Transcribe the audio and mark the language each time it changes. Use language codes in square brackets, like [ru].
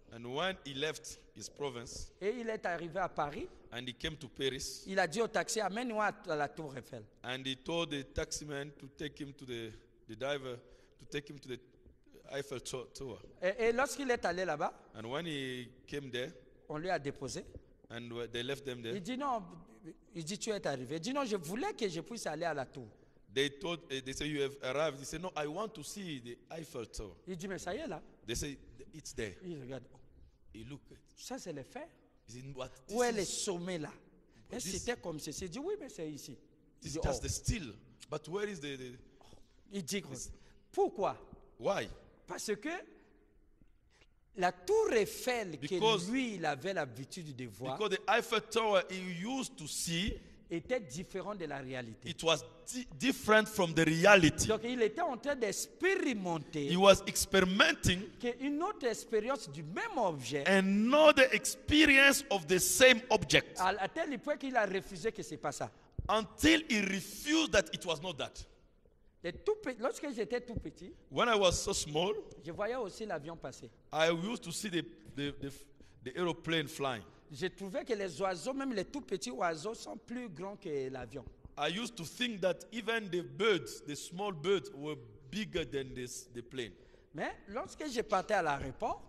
[en] And when he left his province [fr] et il est arrivé à Paris, [en] and he came to Paris, [fr] il a dit au taxi, amène-moi à la tour Eiffel. [en] and he told the taximan to take him to the driver to take him to the Eiffel Tower. [fr] Et lorsqu'il est allé là-bas, [en] And when he came there [fr] on lui a déposé. [en] and they left them there, [fr] Il dit non, il dit tu es arrivé. Il dit non, je voulais que je puisse aller à la tour. [en] they say you have arrived. He said, no, I want to see the Eiffel Tower. [fr] Il dit mais ça y est là. [en] They say it's there. [fr] Il regarde. [en] He looked at. [fr] Ça c'est le fer. [en] He said, what? [fr] Où est le [en] This [fr] sommet là? Et [en] this- [fr] c'était comme ceci. Il dit oui, mais c'est ici. Il [en] is [fr] dit, [en] just oh. the steel. But where is the [fr] Il dit pourquoi? [en] why? [fr] Parce que la tour Eiffel [en] Because- [fr] que lui il avait l'habitude de voir [en] Because the Eiffel Tower he used to see, [fr] était différent de la réalité. [en] it was different from the reality. [fr] Donc il était en train d'expérimenter [en] He was experimenting [fr] une autre expérience du même objet [en] another experience of the same object [fr] à tel point qu'il a refusé que ce n'est pas ça. [en] until he refused that it was not that. [fr] Lorsque j'étais tout petit, [en] When I was so small, [fr] je voyais aussi l'avion passer. [en] I used to see the aeroplane flying. [fr] Je trouvais que les oiseaux, même les tout petits oiseaux, sont plus grands que l'avion. [en] I used to think that even the birds, the small birds, were bigger than the plane. [fr] Mais lorsque je partais à l'aéroport